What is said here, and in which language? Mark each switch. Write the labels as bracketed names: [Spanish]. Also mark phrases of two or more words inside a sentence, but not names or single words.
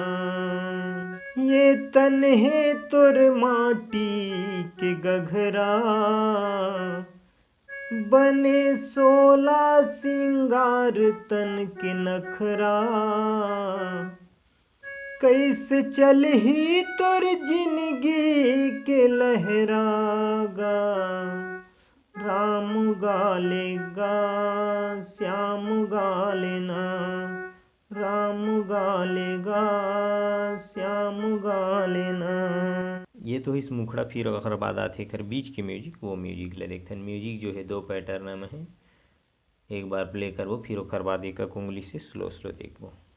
[Chhattisgarhi] ये तन है तुर माटी के गघरा, बने 16 सिंगार तन के नखरा। कैसे चलही तुर जिंदगी के लहरागा, राम गालेगा श्याम गालेना, राम गालेगा श्याम गालेना। ये तो इस मुखड़ा फिर ओखर बाद आथे कर बीच के म्यूजिक, वो म्यूजिक ले देखथन। म्यूजिक जो है 2 पैटर्न में है, एक बार प्ले करबो फिर ओखर बाद एक उंगली से स्लो देखबो।